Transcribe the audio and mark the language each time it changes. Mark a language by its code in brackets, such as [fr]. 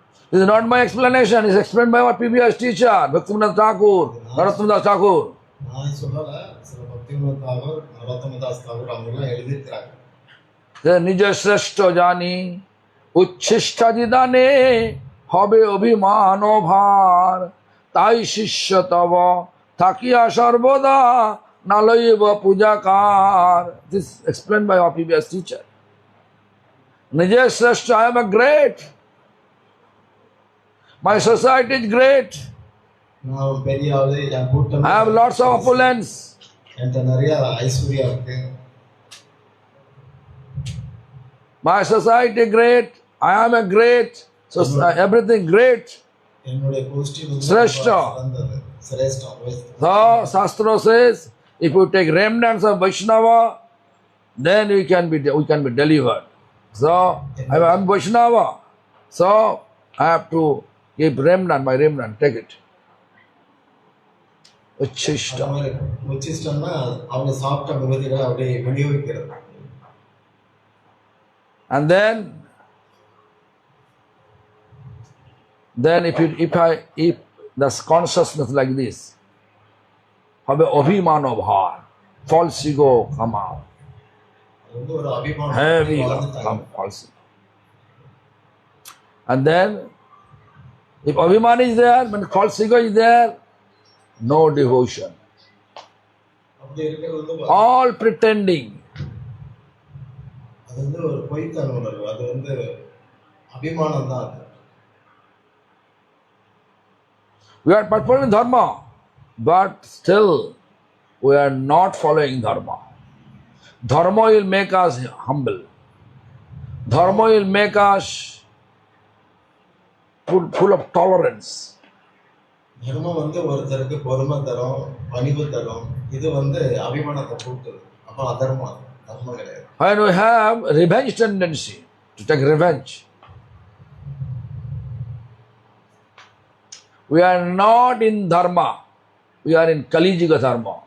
[en] This is not my explanation. It is explained by our previous teacher, Bhaktivinoda Thakur, Narottam Das Thakur. [ta] நான் சொல்லல, சில பக்திவினோத் தாகூர், நரோத்தம தாஸ் தாகூர் அவங்கெல்லாம் எழுதியிருக்கிறாங்க. [bn] নিজ শ্রেষ্ঠ জানি উচ্ছিষ্টা জিদানে হবে অভিমান ভার, তাই শিষ্য তব থাকিয়া সর্বদা নালইব পূজাকার. [en] This explained by our previous teacher. [bn] নিজে শ্রেষ্ঠ, [en] I am a great. My society is great. [ta] நான் பெரிய ஆளு, என் கூட்டம், [en] I have lots of opulence. [ta] என்கிட்ட நிறைய ஐஸ்வர்யா இருக்கு. [en] My society great. I am a great. So everything great. [ta] என்னுடைய கோஷ்டி [en] Shrestha. [ta] சிரேஷ்டம். [en] So Shastra says, if you take remnants of Vaishnava, then we can be delivered. So I am Vaishnava. So I have to give remnant, my remnant, take it. Uchishta. [ta] உச்சிஷ்டம்னா அவங்க சாப்பிட்ட மிகுதிகளை அப்படியே விநியோகிக்கிறது. [en] And then if the consciousness like this, have a abhimano bhar, false ego come out, [ta] ஒரு அபிமானம் [en] heavy come false. And then if abhiman is there, when false ego is there, no devotion. [ta] அப்படி இருக்கிறது வந்து [en] All pretending. [ta] அது வந்து ஒரு பொய்த்தன உணர்வு. அது வந்து அபிமானம் தான். அது [en] We are performing dharma, but still we are not following dharma. Dharma will make us humble. Dharma will make us full of tolerance. [ta] தர்மம் வந்து ஒருத்தருக்கு பொறுமை தரும், பணிவு தரும். இது வந்து அபிமானத்தை கூட்டுது. அப்போ அதர்மம், தர்மம் கிடையாது. [en] When we have revenge tendency, to take revenge, we are not in dharma, we are in Kali Yuga dharma.